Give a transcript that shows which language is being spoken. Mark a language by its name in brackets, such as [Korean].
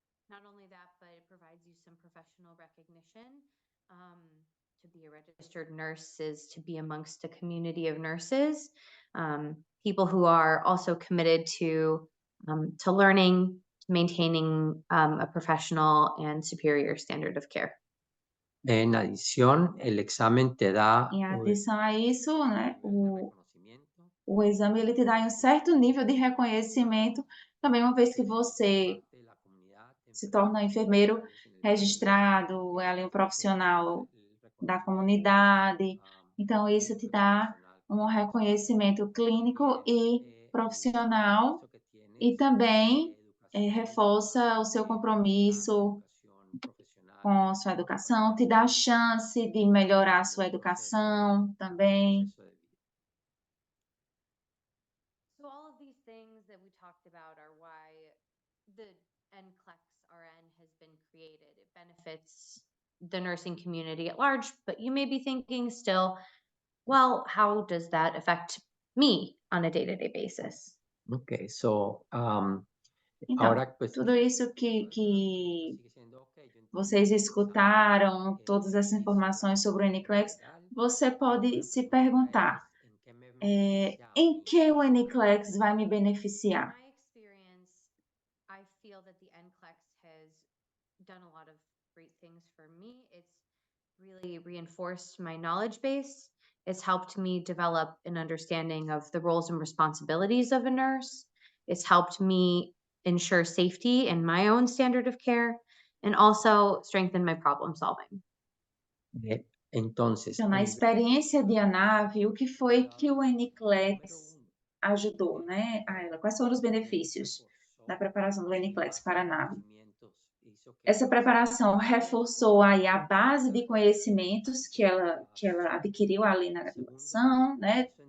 [English] Not only that, but it provides you some professional recognition. To be a registered nurse is to be amongst a community of nurses, people who are also committed to learning, to maintaining a professional and superior standard of care. [Spanish] En adición, el examen te da [Portuguese] Em adição a isso, né, o exame ele te dá um certo nível de reconhecimento, também uma vez que você se torna enfermeiro registrado, é ali um profissional da comunidade. Então, isso te dá um reconhecimento clínico e profissional e também reforça o seu compromisso com sua educação, te dá a chance de melhorar a sua educação também. [English] So all of these things that we talked about are why the NCLEX RN has been created. It benefits the nursing community at large, but you may be thinking still, well, how does that affect me on a day-to-day basis? Okay, so [Portuguese] Então, [Spanish] ahora pues [Portuguese] tudo isso que vocês escutaram, todas essas informações sobre o NCLEX, você pode se perguntar, em que o NCLEX vai me beneficiar? [English] In my experience, I feel that the NCLEX has done a lot of great things for me. It's really reinforced my knowledge base. It's helped me develop an understanding of the roles and responsibilities of a nurse. It's helped me ensure safety in my own standard of care and also strengthen my problem solving. [Spanish] entonces [Portuguese] Então, na experiência de ANAVE, o que foi que o NCLEX ajudou, né, a ela? Quais foram os benefícios da preparação do NCLEX para a ANAVE? Essa preparação reforçou aí a base de conhecimentos que ela adquiriu ali na graduação, né?